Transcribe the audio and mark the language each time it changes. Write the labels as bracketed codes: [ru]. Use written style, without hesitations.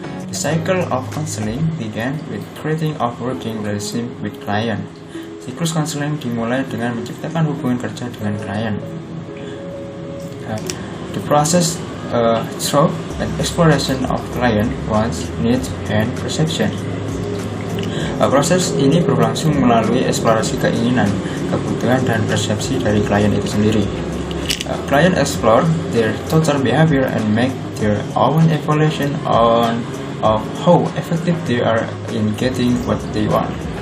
[en] The cycle of counseling began with creating a working relationship with client. [id] Siklus konseling dimulai dengan menciptakan hubungan kerja dengan klien. [en] The process through an exploration of client wants, needs, and perception. [id] Proses ini berlangsung melalui eksplorasi keinginan, kebutuhan, dan persepsi dari klien itu sendiri. [en] Client explore their total behavior and make their own evaluation of how effective they are in getting what they want.